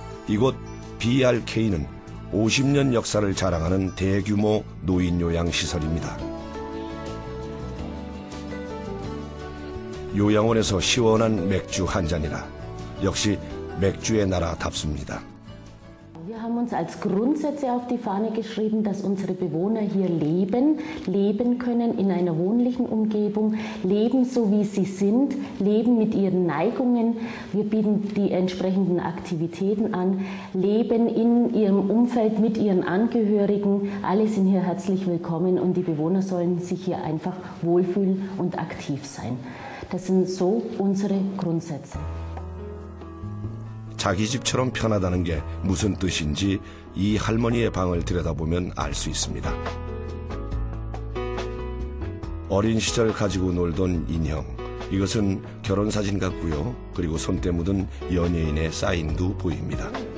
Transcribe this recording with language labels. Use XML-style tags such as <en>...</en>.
<ko>이곳 BRK는 50년 역사를 자랑하는 대규모 노인 요양 시설입니다. 요양원에서 시원한 맥주 한 잔이라 역시 맥주의 나라답습니다.</ko> <de>Wir haben uns als Grundsätze auf die Fahne geschrieben, dass unsere Bewohner hier leben können in einer wohnlichen Umgebung, leben so wie sie sind, leben mit ihren Neigungen. Wir bieten die entsprechenden Aktivitäten an, leben in ihrem Umfeld mit ihren Angehörigen. Alle sind hier herzlich willkommen und die Bewohner sollen sich hier einfach wohlfühlen und aktiv sein. Das sind so unsere Grundsätze.</de> <ko>자기 집처럼 편하다는 게 무슨 뜻인지 이 할머니의 방을 들여다보면 알 수 있습니다. 어린 시절 가지고 놀던 인형, 이것은 결혼사진 같고요. 그리고 손때 묻은 연예인의 사인도 보입니다.</ko>